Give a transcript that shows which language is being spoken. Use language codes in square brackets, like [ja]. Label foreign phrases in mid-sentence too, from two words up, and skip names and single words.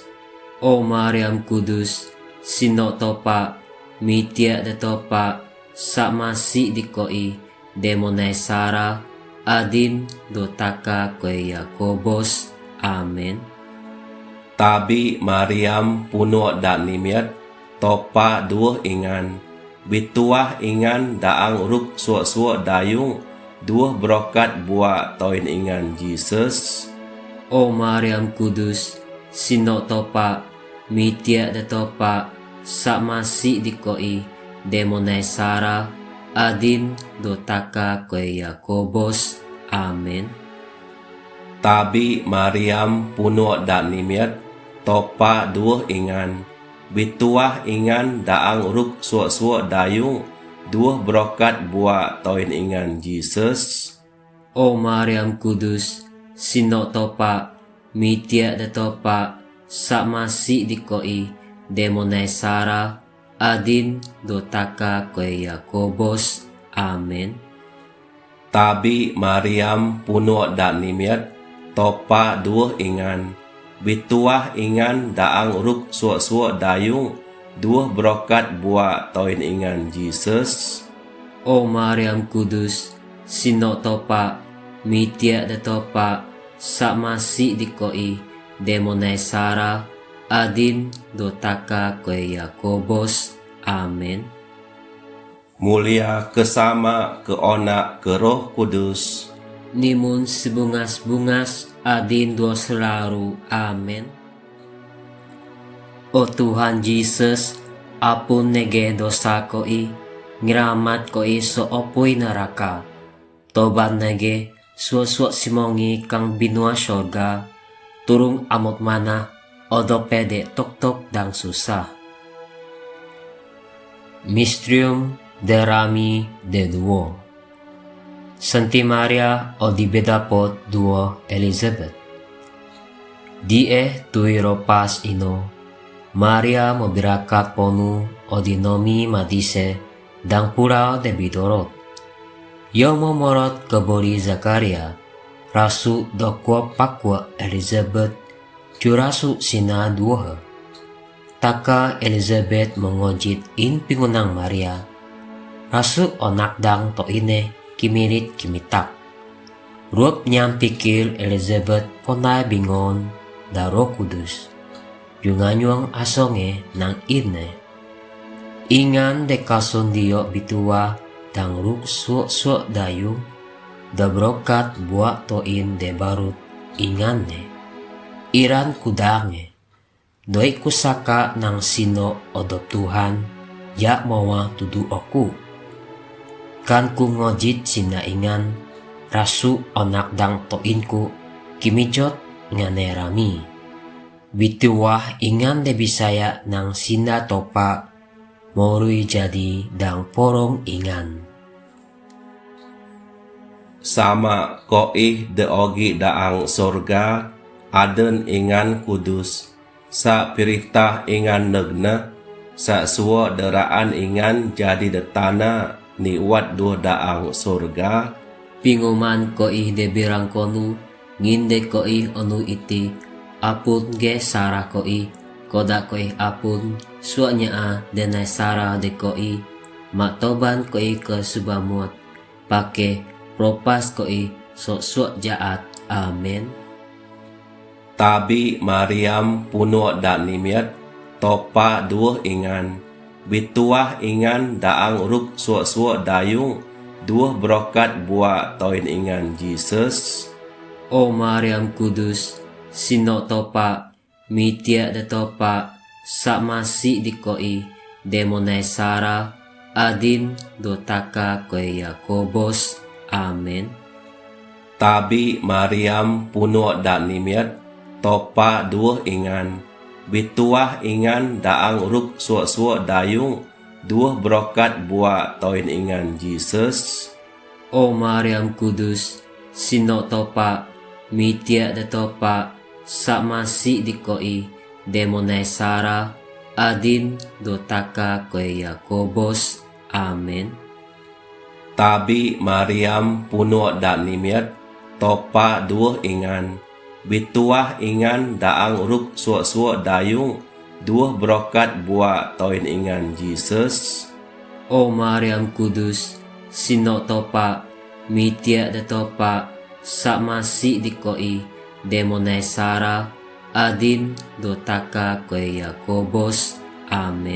[sdo] O Mariam Kudus, sino topa, mitia de topa, sakmasi di koi, demonai sara, adin dotaka koi Yakobos, amen. Tabi Mariam puno dan nimiat, topa dua ingan, bituah ingan daang ruk suak-suak dayung, dua brokat buat toin ingan Jesus. O Mariam Kudus, sino topa, mitia de topa, sakmasi di koi, demonai sara, adin dotaka koi Yakobos, amen. Tabi Mariam puno dan nimiat, topa dua ingan, bituah ingan daang ruk suak-suak dayung, dua brokat buat toin ingan Jesus. O Mariam Kudus, sino topa, mitia de topa, sakmasi di koi, demonai sara, adin dotaka koi Yakobos, amen. Tabi Mariam puno dan nimiat, topa dua ingan, bituah ingan daang ruk suak-suak dayung, dua brokat buat toin ingan Jesus. O Maryam Kudus, sino topa, mitia de topa, sakmasi dikoi, demonai Sara, adin dotaka koe Yakobos. Amin. Mulia kesama ke onak ke Roh Kudus. Nimun sebungas-bungas, adin dua selaru. Amin. O Tuhan Yesus, apun nege dosa koi, ngiramat koi so opoy neraka. Toban nege suo-suo simongi kang binua sorga, turung amot mana, odo pede tok-tok dang susah. Mysterium de Rami de Duo. Santi Maria o di bedapot duo Elizabeth. Die tuiro pas ino, Maria mobirakat ponu o di nomi madise dang pura de bidorot. Yo momorot kebori Zakaria, rasu dokwa pakwa Elizabeth, curasu sina duohe. Taka Elizabeth mengojit in pingunang Maria, rasu onak dang to ine kimirit kimitak. Ruop nyam pikir Elizabeth ponai bingon da Roh Kudus, yunganyuang asonge nang ine. Ingan de kason dio bitua dang ruk suok-suok dayung, da brokat buat toin de barut inganne. Iran kudange, doi kusaka nang sino odop Tuhan, ya mawa tudu oku. Kan ku ngojit sina ingan, rasu onak dang toinku, kimijot ngane rami. Bituah ingan de bisaya nang sina topa, morui jadi dang porong ingan. Sama koi de ogi daang sorga, aden ingan kudus, sa pirikta ingan negne, sa suo deraan ingan jadi de tanah, niwat dua daang sorga. Pinguman koi de birang konu, nginde koi onu iti, apun ge Sara koi, koda koi apun, suanya a denai Sara de koi, maktoban koi ke subamut, pake propas koi sok-sok jaat. Amin. Tabi Mariam puno dan nimiat, topa dua ingan, bituah ingan daang ruk suak-suak dayung, dua brokat buat toin ingan Jesus. O Maryam Kudus, sino topa, mitia de topa, sakmasi dikoi, demonai Sara, adin dotaka koe Yakobos. Amin. Tabi Mariam puno dan nimiat, topa dua ingan, bituah ingan daang ruk suak-suak dayung, dua brokat buat toin ingan Jesus. O Maryam Kudus, sino topa, mitia de topa, sakmasi dikoi, demonai Sara, adin dotaka koe Yakobos. Amin. Tabi Mariam puno dan nimiat, topa dua ingan, bituah ingan daang ruk suak-suak dayung, dua brokat buat toin ingan Jesus. O Maryam Kudus, sino topa, mitia de topa, sakmasi dikoi, demonai Sara, adin dotaka koe Yakobos. Amin.